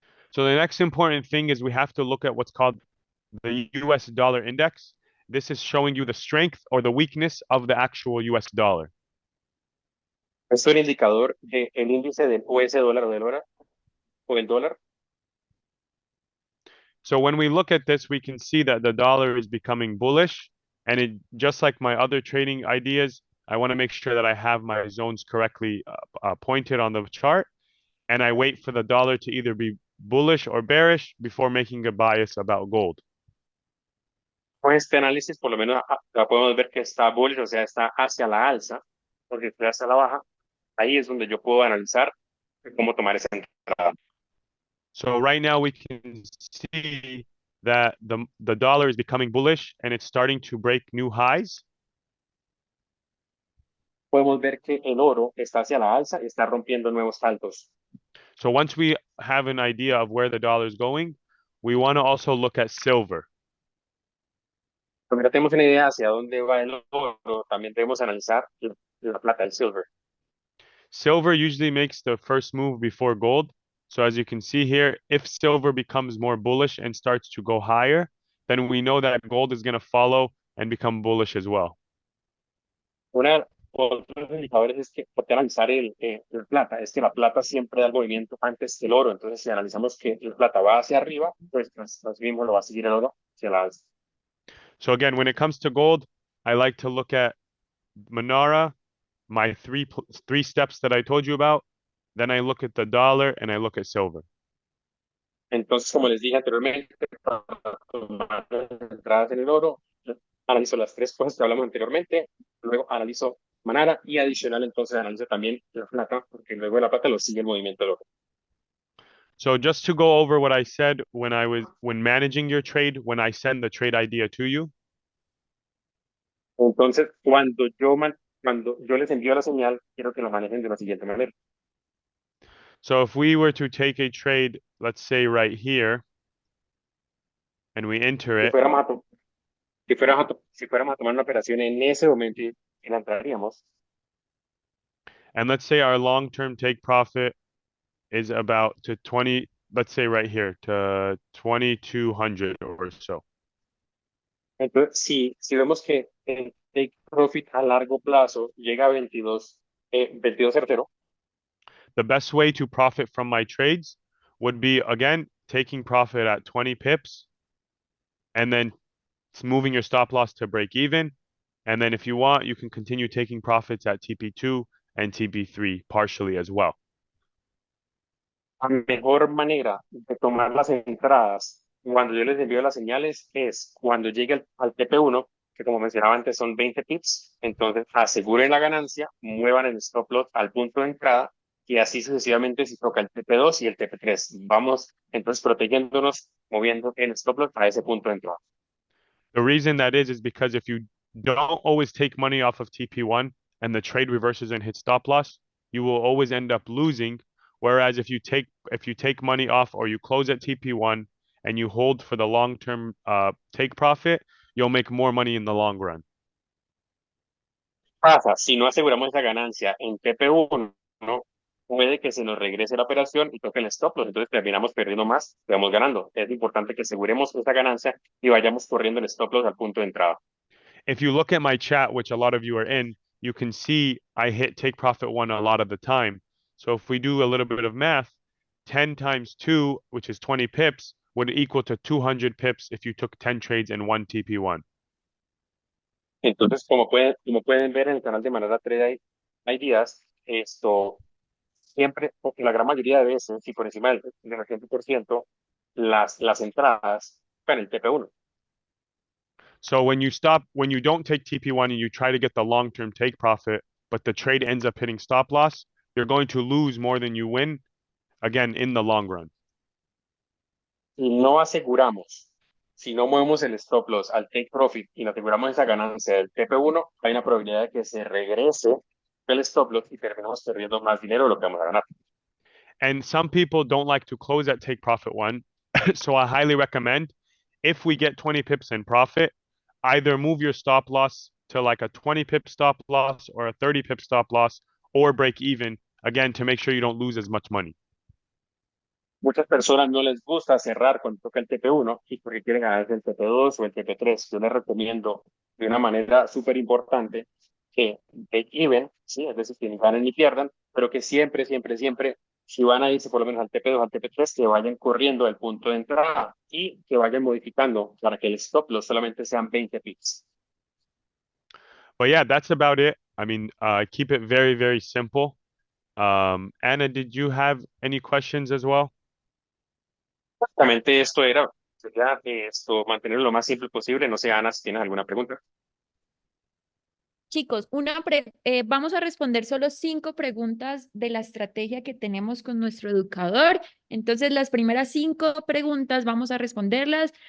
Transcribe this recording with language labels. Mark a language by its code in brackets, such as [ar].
[en] So the next important thing is we have to look at what's called the US dollar index. This is showing you the strength or the weakness of the actual US dollar. [es] Esto es el indicador del índice del US dólar o del dólar. [en] So when we look at this, we can see that the dollar is becoming bullish. And it, just like my other trading ideas, I want to make sure that I have my zones correctly pointed on the chart. And I wait for the dollar to either be bullish or bearish before making a bias about gold. [es] Con este análisis, por lo menos ya podemos ver que está bullish, o sea, está hacia la alza, porque si está hacia la baja, ahí es donde yo puedo analizar cómo tomar esa entrada. [en] So right now we can see that the dollar is becoming bullish and it's starting to break new highs. [es] Podemos ver que el oro está hacia la alza y está rompiendo nuevos altos. [en] So once we have an idea of where the dollar is going, we want to also look at silver. [es] Cuando ya tenemos una idea hacia dónde va el oro, también debemos analizar la plata, el silver. [en] Silver usually makes the first move before gold. So as you can see here, if silver becomes more bullish and starts to go higher, then we know that gold is going to follow and become bullish as well. [es] Otros indicadores es que, por qué analizar el plata, es que la plata siempre da el movimiento antes que el oro. Entonces, si analizamos que el plata va hacia arriba, pues nos mismo lo va a seguir el oro hacia la alza. [en] So again, when it comes to gold, I like to look at Manara, my three steps that I told you about. Then I look at the dollar and I look at silver. [es] Entonces, como les dije anteriormente, para tomar las entradas en el oro, analizo las 3 cosas que hablamos anteriormente, luego analizo Manara y adicional entonces analizo también la plata, porque luego de la plata lo sigue el movimiento del oro. [en] So just to go over what I said when managing your trade, when I send the trade idea to you. [es] Entonces, cuando yo les envío la señal, quiero que lo manejen de la siguiente manera. [en] So if we were to take a trade, let's say right here, and we enter it. [es] Si fuéramos a tomar una operación en ese momento y la entraríamos. [en] And let's say our long-term take profit is about to 20, let's say right here, to 2,200 or so. [es] Entonces, si vemos que el take profit a largo plazo llega a 22.00, [en] the best way to profit from my trades would be, again, taking profit at 20 pips and then moving your stop loss to break even. And then if you want, you can continue taking profits at TP2 and TP3 partially as well. [es] La mejor manera de tomar las entradas cuando yo les envío las señales es cuando llegue al TP1, que como mencionaba antes son 20 pips, entonces aseguren la ganancia, muevan el stop loss al punto de entrada y así sucesivamente si toca el TP2 y el TP3. Vamos entonces protegiéndonos, moviendo el stop loss a ese punto de entrada. [en] The reason that is because if you don't always take money off of TP1 and the trade reverses and hits stop loss, you will always end up losing. Whereas if you take money off or you close at TP1 and you hold for the long-term take profit, you'll make more money in the long run. [es] Pasa, si no aseguramos esa ganancia en TP1, ¿no? Puede que se nos regrese la operación y toque el stop loss, entonces terminamos perdiendo más, vamos ganando. Es importante que aseguremos esa ganancia y vayamos corriendo el stop loss al punto de entrada. [en] If you look at my chat, which a lot of you are in, you can see I hit take profit 1 a lot of the time. So if we do a little bit of math, 10 times 2, which is 20 pips, would equal to 200 pips if you took 10 trades in one TP1. [es] Entonces, como pueden ver en el canal de Manara Trade hay días, esto siempre, porque la gran mayoría de veces, si por encima del 80%, las entradas en el TP1. [en] So when you don't take TP1 and you try to get the long-term take profit, but the trade ends up hitting stop loss, you're going to lose more than you win, again, in the long run. [es] Si no aseguramos, si no movemos el stop loss al take profit y no aseguramos esa ganancia del TP1, hay una probabilidad de que se regrese el stop loss y terminamos perdiendo más dinero de lo que vamos a ganar. [en] And some people don't like to close at take profit 1. So I highly recommend, if we get 20 pips in profit, either move your stop loss to like a 20 pip stop loss or a 30 pip stop loss or break even, again, to make sure you don't lose as much money. [es] Muchas personas no les gusta cerrar cuando toca el TP1 y porque quieren ganar el TP2 o el TP3. Yo les recomiendo de una manera súper importante que break even, ¿sí? Es decir, que ni ganen ni pierdan, pero que siempre, siempre, siempre, si van a irse por lo menos al TP2, al TP3, que vayan corriendo al punto de entrada y que vayan modificando para que el stop loss solamente sean 20 pips. [en] But yeah, that's about it. I mean, keep it very, very simple. Anna, did you have any questions as well? [es] Exactamente esto era, sería esto, mantenerlo lo más simple posible. No sé, Ana, si tienes alguna pregunta. Chicos, vamos a responder solo 5 preguntas de la estrategia que tenemos con nuestro educador. Entonces, las primeras 5 preguntas vamos a responderlas.